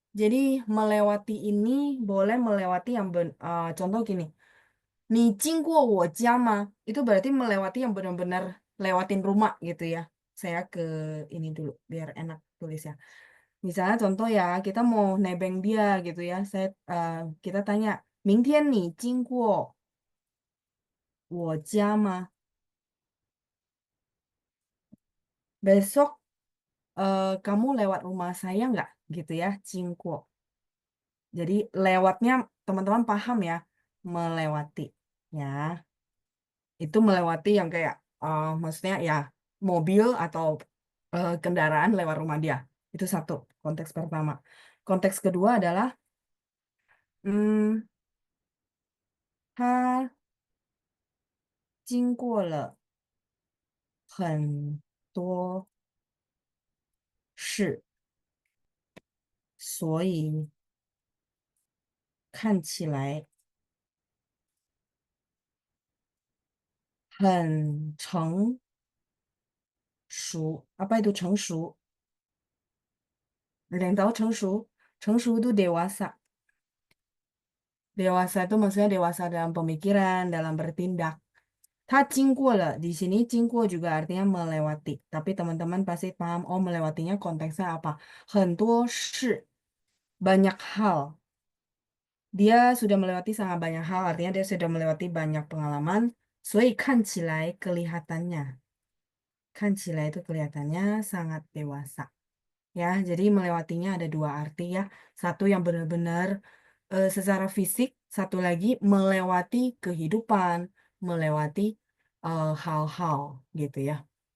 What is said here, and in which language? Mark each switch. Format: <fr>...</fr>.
<id>Jadi melewati ini boleh melewati yang contoh gini.</id> <zh>Ni jingguo wo jia ma?</zh> <id>Itu berarti melewati yang benar-benar lewatin rumah gitu ya. Saya ke ini dulu biar enak tulisnya. Misalnya contoh ya, kita mau nebeng dia gitu ya. Kita tanya,</id> <zh>明天你经过我家吗?</zh> <id>Besok kamu lewat rumah saya nggak? Gitu ya, 经过.Jadi lewatnya teman-teman paham ya, melewati. Ya, itu melewati yang kayak maksudnya ya mobil atau kendaraan lewat rumah dia. Itu satu konteks pertama. Konteks kedua adalah</id> <zh>嗯，他经过了很多事，所以看起来很成熟。</zh> <id>Apa itu 成熟？Ada yang tahu 成熟？成熟itu dewasa. Dewasa itu maksudnya dewasa dalam pemikiran, dalam bertindak. Ta le di sini 经过 juga artinya melewati. Tapi teman-teman pasti paham, oh melewatinya konteksnya apa?</id> <zh>很多事,</zh> <id>banyak hal. Dia sudah melewati sangat banyak hal, artinya dia sudah melewati banyak pengalaman.</id> <zh>所以看起来 kelihatannya.</zh> <id>看起来 itu kelihatannya sangat dewasa. Ya, jadi melewatinya ada dua arti ya. Satu yang benar-benar secara fisik, satu lagi melewati kehidupan, melewati hal-hal gitu ya.</id>